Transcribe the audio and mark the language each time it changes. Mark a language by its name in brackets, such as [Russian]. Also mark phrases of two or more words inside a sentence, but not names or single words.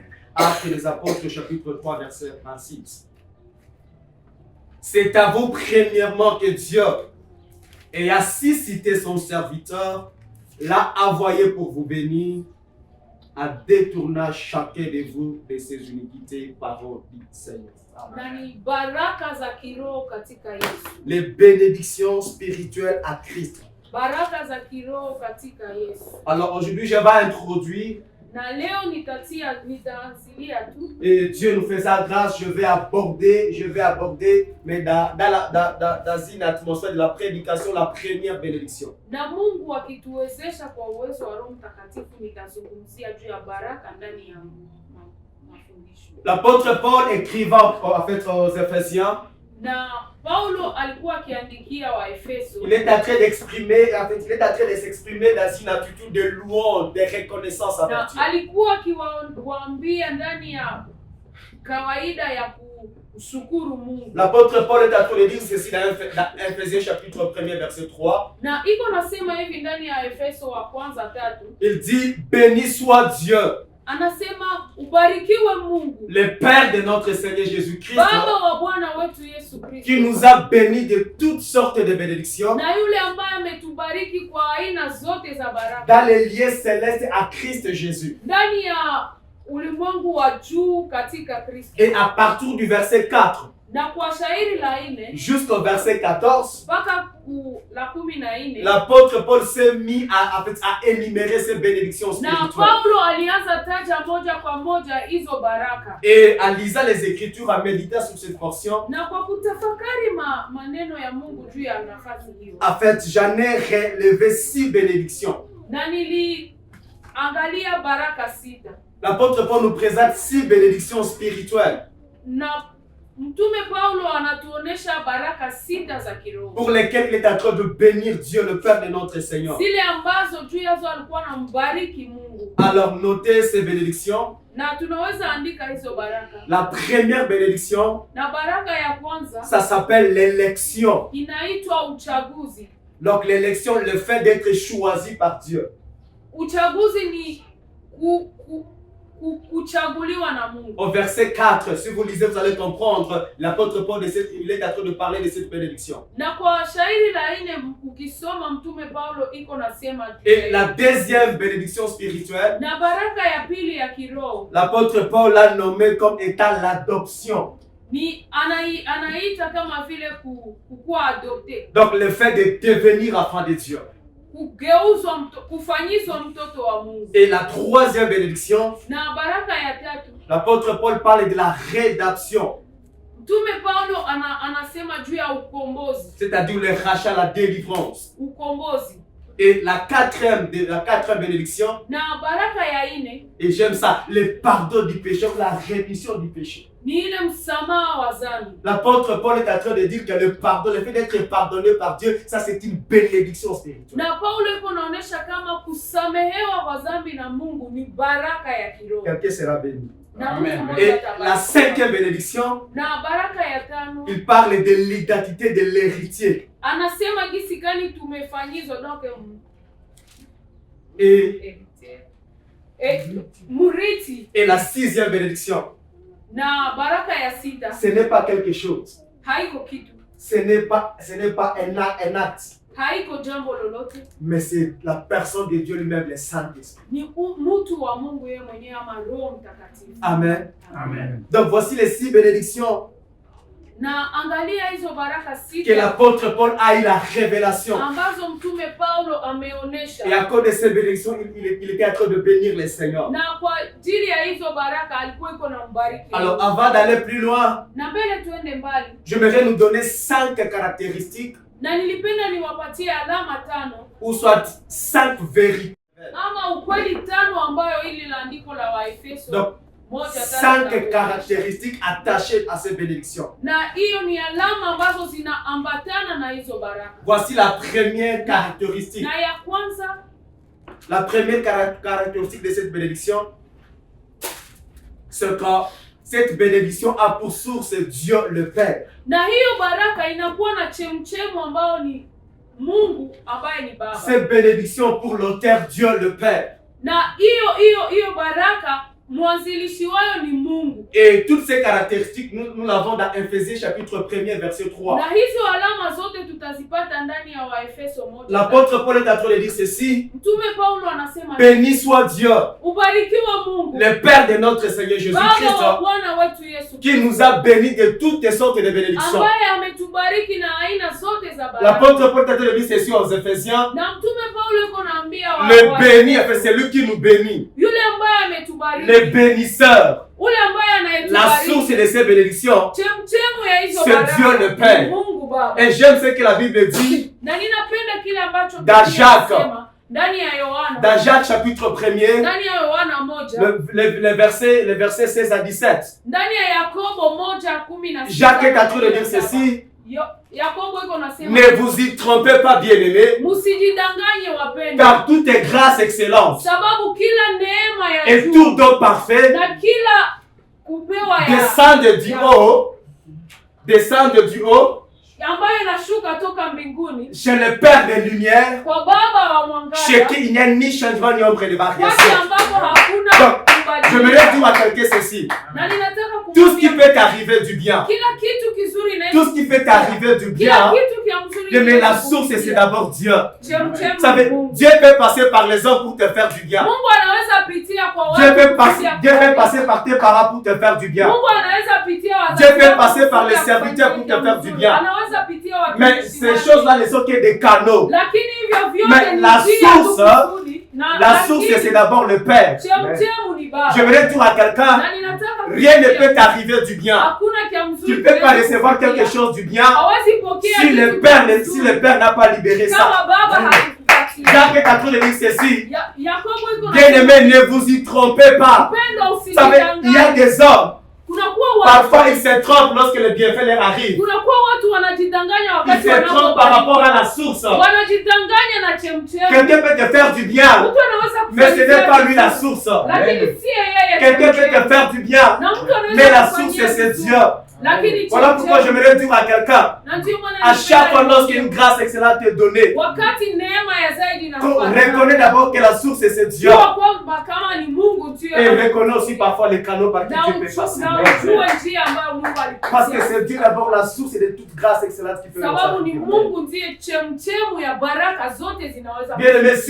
[French] Actes des Apôtres, chapitre 3, verset 26. C'est à vous premièrement que Dieu, ayant suscité son serviteur, l'a envoyé pour vous bénir, à détourner chacun de vous de ses iniquités, parole du Seigneur. [Swahili] Na ni baraka za kiroho katika Yesu. [French] Les bénédictions spirituelles à Christ. [Swahili] Baraka za kiroho katika Yesu. [French] Alors aujourd'hui, je vais introduire [Swahili] Na leo nitaanzilia tu. [French] Et Dieu nous fait sa grâce, je vais aborder, mais dans une atmosphère de la prédication, la première bénédiction. [Swahili] Na Mungu akituwezesha kwa uwezo wa Roho Mtakatifu nitazungumzia juu ya baraka ndani ya mafundisho. [French] L'apôtre Paul écrivant en fait aux Éphésiens, [Swahili] na Paulo alikuwa akiandikia wa Efeso. [French] Il est en train de s'exprimer dans une attitude de louange, de reconnaissance à Dieu. [Swahili] Alikuwa akiwaambia ndani ya kawaida ya kushukuru Mungu. [French] L'apôtre Paul est en train de dire ceci dans Ephésiens chapitre 1 verset 3. [Swahili] Na iko nasema hivi ndani ya Efeso wa kwanza 3. [French] Il dit béni soit Dieu. [Swahili] Anasema ubarikiwe Mungu, [French] le Père de notre Seigneur Jésus-Christ, [Swahili] Baba wa Bwana wetu Yesu Kristo, [French] qui nous a bénis de toutes sortes de bénédictions [Swahili] na yule ambaye ametubariki kwa aina zote za baraka [French] dans les lieux célestes à Christ Jésus. [Swahili] Ndani ya ulimwengu wa juu katika Kristo. [French] Et à partir du verset 4 [Swahili] na kwa shairi la 4 [French] jusqu'au verset 14, [Swahili] mpaka la 14, [French] l'apôtre Paul s'est mis à énumérer ces bénédictions spirituelles. [Swahili] Na Paulo alianza taja moja kwa moja hizo baraka. [French] Et en lisant les Écritures, en méditant sur cette portion, [Swahili] na kwa kutafakari maneno ya Mungu juu ya nafasi hiyo, [French] en fait, j'en ai relevé 6 bénédictions. [Swahili] Na niliangalia baraka 6. [French] L'apôtre Paul nous présente 6 bénédictions spirituelles. [Swahili] Na Mtume Paulo anatuonesha baraka 6 za kiroho [French] pour lesquelles il est en train de bénir Dieu le Père de notre Seigneur. [Swahili] Zile ambazo juu yazo alikuwa anambariki Mungu. [French] Alors notez ces bénédictions. [Swahili] Na tunaweza andika hizo baraka. [French] La première bénédiction, [Swahili] na baraka ya kwanza, [French] ça s'appelle l'élection. [Swahili] Inaitwa uchaguzi. [French] Donc l'élection, le fait d'être choisi par Dieu. [Swahili] Uchaguzi ni kuchaguliwa na Mungu. [French] Au verset 4, si vous lisez, vous allez comprendre, l'apôtre Paul il est en train de parler de cette bénédiction. [Swahili] Na kwa shairi la 4 ukisoma Mtume Paulo iko nasema. [French] Et la deuxième bénédiction spirituelle, [Swahili] na baraka ya pili ya kiroho, [French] l'apôtre Paul l'a nommé comme étant l'adoption. [Swahili] Ni anaita kama vile kukuwa adopté. [French] Donc le fait de devenir enfant de Dieu. [Swahili] Kufanyizwa mtoto wa Mungu. [French] Et la troisième bénédiction, [Swahili] na baraka ya 3, [French] l'apôtre Paul parle de la rédemption. [Swahili] Mtume Paulo anasema juu ya ukombozi. [French] C'est-à-dire le rachat, la délivrance. [Swahili] Ukombozi. [French] Et la quatrième bénédiction, [Swahili] na baraka ya 4, [French] et j'aime ça, le pardon du péché, la rémission du péché. [Swahili] Ni ile msamaha wa dhambi. [French] L'apôtre Paul est en train de dire que le pardon, le fait d'être pardonné par Dieu, ça c'est une bénédiction spirituelle. [Swahili] Na Paulo yuko naonesha kama kusamehewa kwa dhambi na Mungu ni baraka ya kiroho. [French] Quelqu'un sera béni. Amen. Et la cinquième bénédiction, [Swahili] na baraka ya 5, [French] il parle de l'identité de l'héritier. [Swahili] Anasema gisi gani tumefanyizwa donc murithi. [French] Et la sixième bénédiction, [Swahili] na baraka ya 6, [French] ce n'est pas quelque chose. [Swahili] Haiko kitu. [French] Ce n'est pas un acte. [Swahili] Haiko jambo lolote. [French] Mais c'est la personne de Dieu lui-même, le Saint-Esprit. [Swahili] Ni mtu wa Mungu yeye mwenyewe ama Roho Mtakatifu. Amen. Amen. [French] Donc voici les 6 bénédictions. [Swahili] Na angalia hizo baraka 6 [French] que l'apôtre Paul a eu la révélation. [Swahili] Ambazo Mtume Paulo ameonesha. [French] Et à cause de ces bénédictions, il était en train de bénir les Seigneurs. [Swahili] Na kwa ajili ya hizo baraka alikuwa iko na mbariki. [French] Alors avant d'aller plus loin, [Swahili] na mbele tuende mbali, [French] j'aimerais nous donner 5 caractéristiques. [Swahili] Na nilipenda niwapatie alama 5 [French] ou soit 5 vérités. [Swahili] Ama ukweli 5 ambayo ili la andiko la Waefeso. [French] Donc 5 caractéristiques attachées à ces bénédictions. [Swahili] Na hiyo ni alama ambazo zinaambatana na hizo baraka. [French] Voici la première caractéristique. [Swahili] Na ya kwanza, [French] la première caractéristique de cette bénédiction, c'est que cette bénédiction a pour source Dieu le Père. [Swahili] Na hiyo baraka inakuwa na chemchemu ambao ni Mungu ambaye ni Baba. [French] Cette bénédiction pour l'auteur Dieu le Père. [Swahili] Na hiyo baraka mwanzilishi wayo ni Mungu. [French] Et toutes ces caractéristiques, nous l'avons dans Ephésiens chapitre 1 verset 3. [Swahili] Na hizo alama zote tutazipata ndani ya Waefeso 1. [French] L'apôtre Paul est en train de dire ceci. [Swahili] Mtume Paulo anasema, [French] béni soit Dieu, [Swahili] ubarikiwe Mungu, [French] le Père de notre Seigneur Jésus-Christ, qui nous a bénis de toutes sortes de bénédictions. [Swahili] Ambaye ametubariki na aina zote za baraka. [French] L'apôtre Paul est en train de dire ceci aux Éphésiens. [Swahili] Na Mtume Paulo yuko naambia [French] le béni, c'est lui qui nous bénit. [Swahili] Yule ambaye anayetubariki. [French] le bénisseur, [Swahili] Ule ambaye [French] la source de ces bénédictions, [Swahili] chemchemu ya hizo [French] c'est [Swahili] baraka. [French] Dieu le Père. [Swahili] Mungu Baba. [French] Et j'aime ce que la Bible dit [Swahili] Na ninapenda kile ambacho [French] dans Jacques. [Swahili] kinasema ndani ya Yohana. [French] dans Jacques chapitre 1er, [Swahili] Ndani ya Yohana 1. [French] le verset 16 à 17. [Swahili] Ndani ya Yakobo 1:16. [French] Jacques est en train de dire ceci. [Swahili] Yakobo iko nasema, [French] Ne vous y trompez pas, bien-aimés, [Swahili] msijidanganye wapendwa, [French] car toute est grâce excellente [Swahili] sababu kila neema ya [French] et [Swahili] juu [French] tout don parfait [Swahili] na kila kupewa ya [French] descendent du haut [Swahili] ambayo inashuka toka mbinguni [French] chez le Père des Lumières, [Swahili] kwa Baba wa [French] chez [Swahili] mwangaza, [French] qui il n'y a ni changement ni ombre de [Swahili] wakati [French] variation. [Swahili] ambapo hakuna [French] Donc, je me [Swahili] kubadilika. [French] dire à quelqu'un ceci. [Swahili] Na ninataka [French] Tout ce qui [Swahili] kumwambia [French] peut t'arriver du bien, [Swahili] kila kitu kizuri na [French] tout ce qui peut t'arriver du [Swahili] kila [French] bien, [Swahili] kitu kia mzuri, [French] mais la source c'est d'abord Dieu. [Swahili] chemchemu [French] Vous savez, [Swahili] Mungu. [French] Dieu peut passer par les hommes pour te faire du bien. [Swahili] Mungu anaweza pitia kwa [French] Dieu peut [Swahili] watu [French] passer par tes parents pour te faire du bien. [Swahili] Mungu anaweza pitia wazazi [French] Dieu peut [Swahili] wako [French] passer par les [Swahili] kupitia [French] serviteurs pour te [Swahili] kufanya [French] faire du [Swahili] mzuri. [French] bien. [Swahili] Anaweza pitia watu [French] Mais ces choses-là ne sont que des canaux. [Swahili] lakini hivyo vyote [French] Mais [Swahili] ni [French] la [Swahili] njia [French] source, [Swahili] tu kusudi, na [French] La source c'est d'abord le Père. [Swahili] chemchemu ni Baba. [French] Je voudrais dire à quelqu'un, [Swahili] Na ninataka [French] rien ne [Swahili] kukuambia, [French] peut t'arriver du bien. [Swahili] hakuna kia mzuri [French] Tu ne peux pas [Swahili] kinaweza [French] recevoir [Swahili] kukufikia. [French] quelque chose du bien [Swahili] Hawezi pokea [French] si [Swahili] kitu [French] le [Swahili] kia [French] Père, [Swahili] mzuri [French] n'a pas libéré ça. [Swahili] kama Baba hakukupatia. [French] Jacques est en train de dire ceci. [Swahili] Yakobo iko na [French] Bien-aimés, ne vous y trompez pas. [Swahili] upendo, [French] Vous savez, il y a [Swahili] usijidanganye. [French] des hommes, [Swahili] Kunakuwa [French] parfois [Swahili] watu [French] ils se trompent lorsque le bienfait leur arrive. [Swahili] kunakuwa watu wanajidanganya [French] Ils [Swahili] wakati [French] se trompent par rapport à la [Swahili] wanapobarikiwa. [French] source. [Swahili] Wanajidanganya na chemchemu. [French] Quelqu'un peut te faire du bien, [Swahili] Mtu anaweza [French] mais ce [Swahili] kufanyia [French] n'est pas lui la [Swahili] kitu, [French] source. [Swahili] lakini si yeye [French] Quelqu'un peut [Swahili] chemchemu. [French] te faire du bien, [Swahili] Na mtu anaweza [French] mais la [Swahili] kufanyia [French] source c'est [Swahili] kitu, [French] Dieu. [Swahili] lakini [French] Voilà pourquoi j'aimerais dire à quelqu'un, [Swahili] na ndio maana [French] à chaque fois lorsqu'une grâce excellente est donnée, [Swahili] wakati neema ya zaidi [French] reconnais d'abord que la source c'est Dieu. [Swahili] jua kwamba kama ni Mungu tu [French] Et reconnais aussi parfois les canaux par qui [Swahili] na [French] Dieu peut passer. [Swahili] ujue njia ambayo Mungu [French] Parce que [Swahili] alipitia, [French] c'est Dieu d'abord la source de toute grâce excellente qui peut nous [Swahili] sababu ni [French] faire. [Swahili] Mungu ndiye chemchemu ya baraka zote zinaweza [French] Bien aimé, si